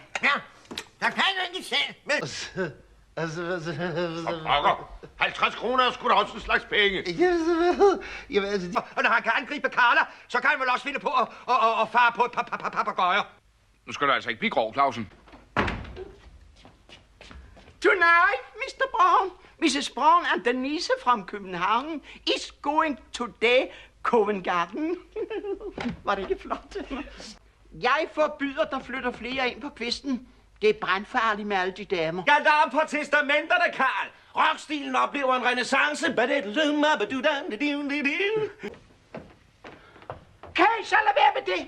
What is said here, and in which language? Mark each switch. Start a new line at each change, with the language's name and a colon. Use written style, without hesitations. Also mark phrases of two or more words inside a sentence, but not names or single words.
Danish: Ja, der kan jo ikke selv. Men... Pokker. 50 kroner er sgu da også en slags penge. Og når han kan angribe Carla, så kan han vel også finde på at fare på et par papegøjer. Nu skal du altså ikke blive grov, Clausen.
English: Tonight, Mr. Brown, Mrs. Brown and Denise from København is going to the Covent Garden.
Danish: Var det ikke flot? Jeg forbyder, der flytter flere ind på kvisten. Det er brandfarligt med alle de damer. Galam på testamenterne, Karl. Rockstilen oplever en renaissance. Kan I så lade være med det?